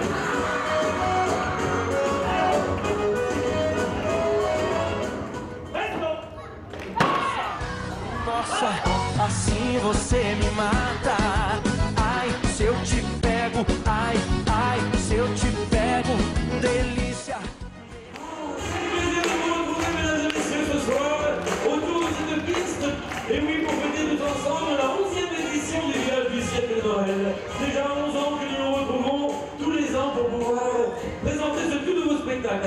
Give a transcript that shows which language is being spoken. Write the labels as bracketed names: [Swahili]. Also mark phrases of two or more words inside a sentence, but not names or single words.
[Portuguese] Nossa, assim você me mata. Ai, se eu te pego, ai, ai, se eu te pego, delícia. [French] Autour de cette piste, et oui, pour fêter tous ensemble la 11e édition du village du cirque de Noël. Déjà 11 ans que nous nous retrouvons tous les ans pour pouvoir présenter ce tout nouveau spectacle.